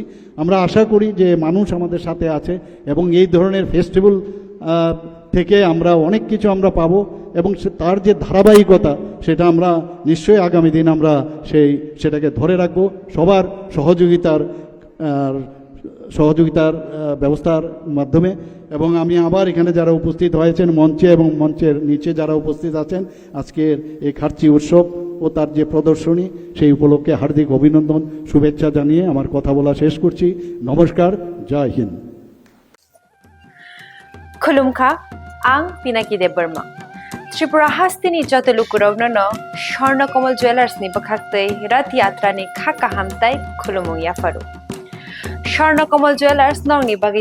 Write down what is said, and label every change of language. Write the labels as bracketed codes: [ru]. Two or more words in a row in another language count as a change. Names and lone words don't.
[bn] আমরা আশা করি যে মানুষ আমাদের সাথে আছে এবং এই ধরনের ফেস্টিভ্যাল থেকে আমরা অনেক কিছু আমরা পাবো এবং তার যে ধারাবাহিকতা সেটা আমরা নিশ্চয়ই আগামী দিন আমরা সেটাকে ধরে রাখবো সবার সহযোগিতার ব্যবস্থার মাধ্যমে। এবং আমি আবার এখানে যারা উপস্থিত হয়েছেন মঞ্চে এবং মঞ্চের নিচে যারা উপস্থিত আছেন আজকের এই খার্চি উৎসব ও তার যে প্রদর্শনী সেই উপলক্ষে হার্দিক অভিনন্দন শুভেচ্ছা জানিয়ে আমার কথা বলা শেষ করছি। নমস্কার, জয় হিন্দ। [trp] खुलुमखा आं पिनाकी देब बर्मा त्रिपुरा हास्तिनि जतलुकुरावनो स्वर्णकमल ज्वेलार्सनि बखाक्तै रथ यात्रानि खाका हामताय खुलुमुं याफारु स्वर्णकमल ज्वेलार्स नंनि बागै